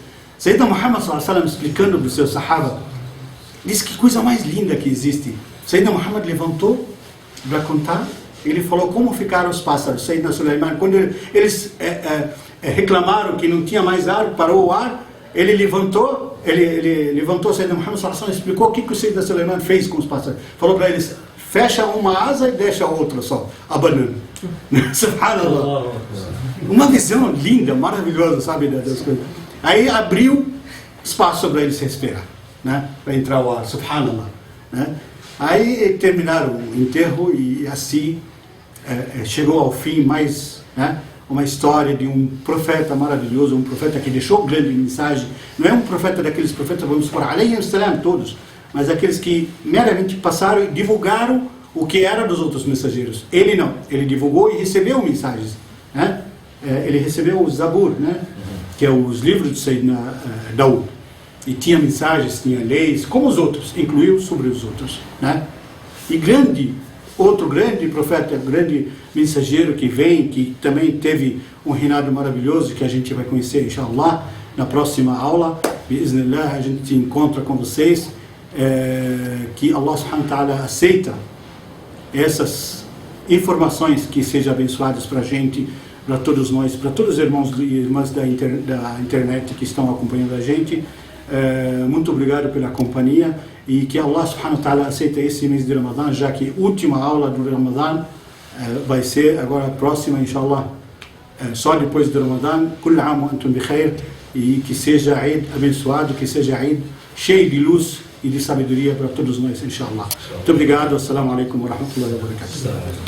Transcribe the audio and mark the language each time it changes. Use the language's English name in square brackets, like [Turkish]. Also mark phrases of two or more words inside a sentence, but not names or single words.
[Portuguese] Sayyidina Muhammad [Arabic] صلى الله عليه وسلم [Portuguese] explicando para os seus sahaba, diz que coisa mais linda que existe. Sayyidina Muhammad levantou para contar, ele falou como ficaram os pássaros. Sayyidina Sulaiman, quando eles reclamaram que não tinha mais ar, parou o ar, ele levantou, Sayyidina Muhammad [Arabic] صلى الله عليه وسلم [Portuguese] explicou o que o Sayyidina Sulaiman fez com os pássaros. Falou para eles, fecha uma asa e deixa a outra só, abanando. Subhanallah. Uma visão linda, maravilhosa, sabe, das coisas. Aí abriu espaço para eles respirar, né? Para entrar o ar, subhanallah, né? Aí terminaram o enterro e assim chegou ao fim mais, né? Uma história de um profeta maravilhoso, um profeta que deixou grande mensagem. Não é um profeta daqueles profetas, vamos supor, [Arabic] عليه السلام, [Portuguese] todos, mas aqueles que meramente passaram e divulgaram o que era dos outros mensageiros. Ele não, ele divulgou e recebeu mensagens, né? Ele recebeu o Zabur, né? Que é os livros de Sayyidina Daud, e tinha mensagens, tinha leis, como os outros, incluiu sobre os outros, né? E outro grande profeta, grande mensageiro que vem, que também teve um reinado maravilhoso, que a gente vai conhecer, inshallah, na próxima aula, biiznillah, a gente encontra com vocês, que [Arabic] الله سبحانه وتعالى [Portuguese] aceita essas informações que sejam abençoadas para a gente, para todos nós, para todos os irmãos e irmãs da internet que estão acompanhando a gente. Muito obrigado pela companhia e que [Arabic] الله سبحانه وتعالى [Portuguese] aceita esse mês de Ramadã, já que a última aula do Ramadã vai ser agora a próxima, inshallah, só depois do Ramadã. [Arabic] كل عام وأنتم بخير, [Portuguese] e que seja Eid abençoado, que seja Eid cheio de luz e de sabedoria para todos nós, inshallah. Muito obrigado, [Arabic] السلام عليكم ورحمة الله وبركاته.